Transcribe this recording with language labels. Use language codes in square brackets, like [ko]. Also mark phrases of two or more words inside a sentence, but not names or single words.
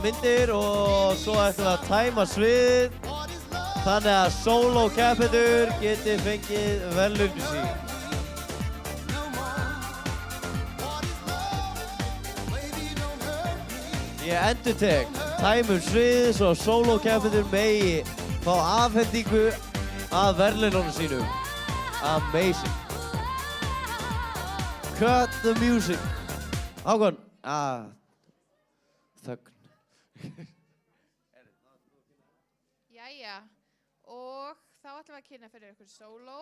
[is] myndir og svo ætlum við að tæma svið þannig að sóló-keppendur geti fengið verðlaun sín. Ég endurtek, tæmum svið svo sóló-keppendur megi fá afhendingu að verðlaununum sínum. [en] Amazing. Cut the music. [is] Hákon. Þögn. Jæja, og þá ætlum við að kynna fyrir ykkur sóló.